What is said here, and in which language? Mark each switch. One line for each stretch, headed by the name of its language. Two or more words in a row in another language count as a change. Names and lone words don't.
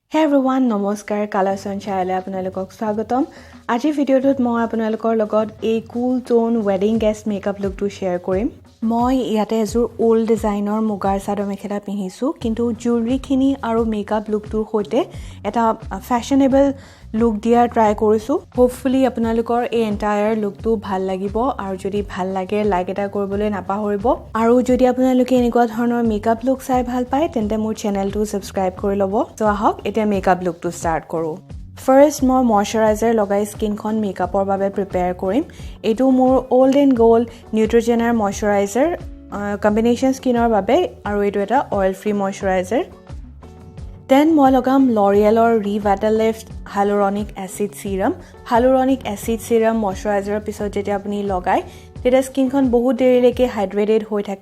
English: Hey everyone,
Assamese: namaskar, Color Sunshine আপোনালোকক স্বাগতম। আজি ভিডিঅ'টোত মই আপোনালোকৰ লগত এই
English: cool tone wedding guest makeup look
Assamese: টো share কৰিম। মই ইয়াতে এজোৰ
English: old designer
Assamese: মুগাৰ চাদৰ মেখেলা পিন্ধিছো, কিন্তু জুৱেলাৰী খিনি আৰু
English: makeup lookটোৰ
Assamese: সৈতে এটা
English: fashionable look
Assamese: দিয়া ট্ৰাই কৰিছো। Hopefully আপোনালোকৰ এই
English: entire lookটো
Assamese: ভাল লাগিব আৰু যদি ভাল লাগে লাইক এটা কৰিবলৈ নাপাহৰিব। আৰু যদি আপোনালোকে এনেকুৱা ধৰণৰ
English: makeup look
Assamese: চাই ভাল পায় তেন্তে মোৰ চেনেলটো সাবস্ক্ৰাইব কৰি ল'ব। তো আহক এতিয়া মেকআপ লুকটো ষ্টাৰ্ট কৰো। First মই ময়শ্চাৰাইজাৰ লগাই স্কিনখন মেকআপৰ বাবে প্ৰিপেয়াৰ কৰিম। এটো মোৰ
English: old and gold
Assamese: Neutrogena
English: moisturizer combination skinৰ
Assamese: বাবে আৰু এটো এটা
English: oil free moisturizer.
Assamese: Then মই লগাম L'Orealৰ Revitalift Hyaluronic Acid Serum। Hyaluronic Acid Serum ময়শ্চাৰাইজাৰৰ পিছত যেতিয়া আপুনি লগাই তেতিয়া স্কিনখন বহুত দেৰিলৈকে হাইড্ৰেটেড হৈ থাকে।